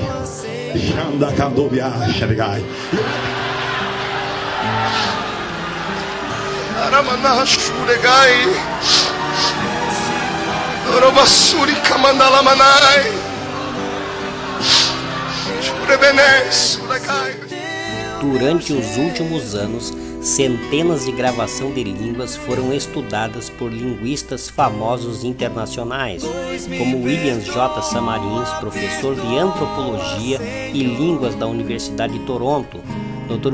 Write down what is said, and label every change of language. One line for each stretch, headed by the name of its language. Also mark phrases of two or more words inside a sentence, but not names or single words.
Portuguese: Chanda candubia sedegai. Aramana shuregai. Orobasuri kamandalamanai. Churebenes, urekai. Durante os últimos anos, centenas de gravações de línguas foram estudadas por linguistas famosos internacionais, como William J. Samarins, professor de Antropologia e Línguas da Universidade de Toronto, Dr.